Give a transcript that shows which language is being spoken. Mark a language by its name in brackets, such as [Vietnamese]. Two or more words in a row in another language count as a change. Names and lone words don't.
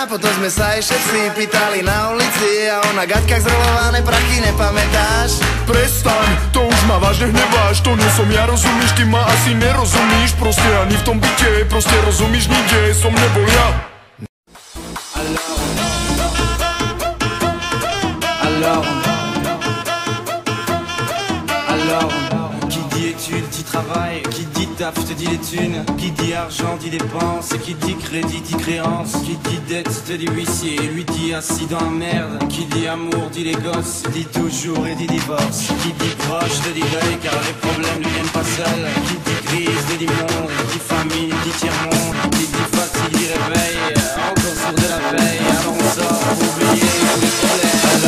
[Slovak] Potom sme sa aj všetci pýtali na ulici a on na gaťkách zrolované prachy, nepamätáš? Prestaň, to už ma vážne hneváš. To nie som ja, rozumíš, ty ma asi nerozumíš. Proste ani v tom byte, proste rozumíš, nikde som nebol ja. [French] Alors, qui dit études dit travail, qui dit taf te dit les thunes, qui dit argent dit dépenses, qui dit crédit dit créance, qui dit dette te dit huissier, lui dit assis dans la merde, qui dit amour dit les gosses, dit toujours et dit divorce, qui dit proche te dit deuil car les problèmes ne viennent pas seuls, qui dit crise te dit monde, dit famine dit tiers-monde, qui dit fatigue dit réveil, encore sourd de la veille, alors on sort pour oublier les problèmes.